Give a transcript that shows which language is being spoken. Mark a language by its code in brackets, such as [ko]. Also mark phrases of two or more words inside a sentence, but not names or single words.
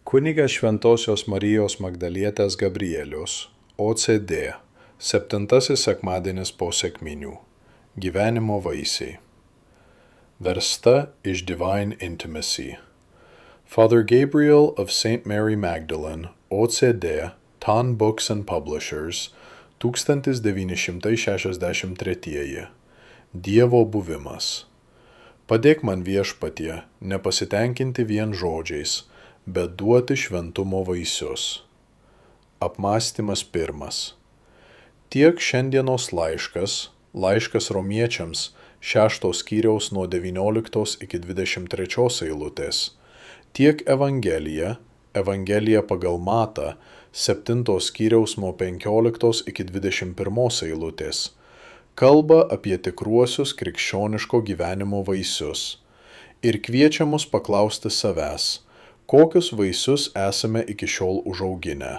[lt] Kunigas Šventosios Marijos Magdalietės Gabrielius, OCD, 7 sekmadienis po sekminių. Gyvenimo vaisiai. Versta iš Divine Intimacy. [en] Father Gabriel of St. Mary Magdalene, OCD, Tan Books and Publishers, 1963. [lt] Dievo buvimas. Padėk man viešpatie, nepasitenkinti vien žodžiais, bet duoti šventumo vaisius. Apmąstymas 1. Tiek šiandienos laiškas Romiečiams 6 skyriaus nuo 19 iki 23 eilutės, tiek Evangelija pagal Matą 7 skyriaus nuo 15 iki 21 eilutės, kalba apie tikruosius krikščioniško gyvenimo vaisius ir kviečia mus paklausti savęs, kokius vaisius esame iki šiol užauginę.